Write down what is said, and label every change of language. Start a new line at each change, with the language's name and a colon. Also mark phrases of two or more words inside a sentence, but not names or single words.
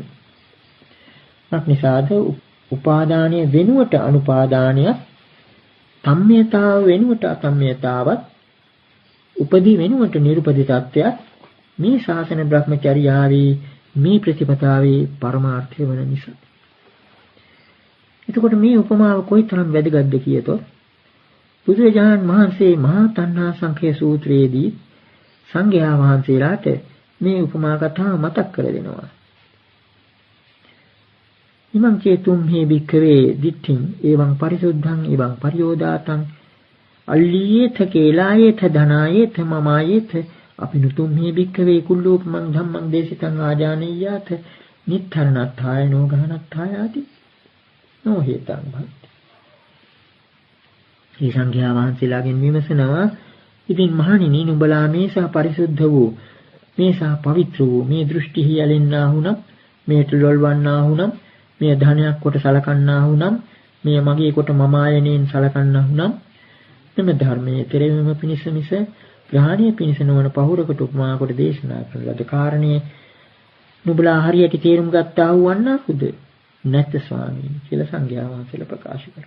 Sinhala: අක්නිසාද උපාදානයේ වෙනුවට අනුපාදානයක් සම්මියතාව වෙනුවට අසම්මියතාවත් උපදී වෙනුවට නිරුපදී තත්ත්වයක් මේ ශාසන බ්‍රහ්මචර්යාවේ මේ ප්‍රතිපදාවේ පරමාර්ථය වන නිසා. එතකොට මේ උපමාව කොයිතරම් වැදගත්ද කියතොත් බුදුරජාණන් වහන්සේ මහා තණ්හා සංඛේ සූත්‍රයේදී සංඝයා වහන්සේලාට මේ උපමා කතාව මතක් කර දෙනවා.
Pali: ඉමං චේතුම් හේ භික්ඛවේ දිට්ඨින් එවං පරිසුද්ධං එවං පරියෝදාතං අල්ලීයේත කේලායේත ධනායේත මමායේත අපිනුතුම් හේ භික්ඛවේ කුල්ලෝපමං ධම්මං දේශිතං ආජානීයාත නිත්තරණත්ථාය නෝගහනත්ථාය ආදී නොහේතං භක්ති.
Sinhala: මේ සංඝයා වහන්සේලාගෙන් විමසනවා ඉතින් මහණෙනි නුඹලා මේසා පරිසුද්ධ වූ මේසා පවිත්‍ර වූ මේ දෘෂ්ටිහි යැලෙන්නා වුනම් මේට ලොල්වන්නා වුනම් මේ ධනයක් කොට සලකන්නා වුනම් මේ මගේ කොට මම ආයනෙන් සලකන්නා වුනම් මෙම ධර්මයේ තෙරෙවීම පිණිස මිස ග්‍රහණීය පිණිස නොවන පහුරකට උපමා කොට දේශනා කරන ලද කාරණේ නුඹලා හරියට තේරුම් ගත්තා වුණාකුද නැත් ස්වාමීනි කියලා සංඝයා වහන්සේලා ප්‍රකාශ කරා.